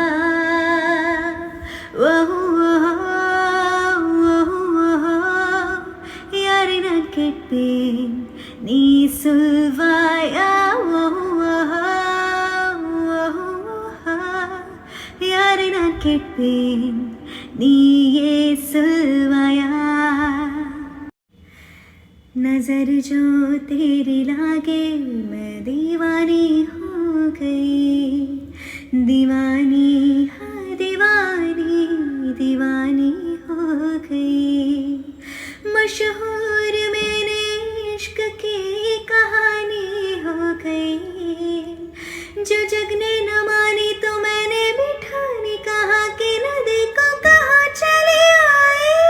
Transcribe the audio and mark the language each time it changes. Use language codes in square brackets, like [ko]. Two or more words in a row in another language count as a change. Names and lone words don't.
[ta] ஓ கேட்பேன், நீ சொல்வாயா? யாரை நான் கேட்பேன், நீயே சொல்வாயா? [hi] नजर जो तेरी लागे मैं दीवानी हो गई, दीवानी हाँ दीवानी दीवानी हो गई। मशहूर मैंने इश्क की कहानी हो गई, जो जग ने न मानी तो मैंने बिठानी कहा कि नदी को कहाँ चली आई।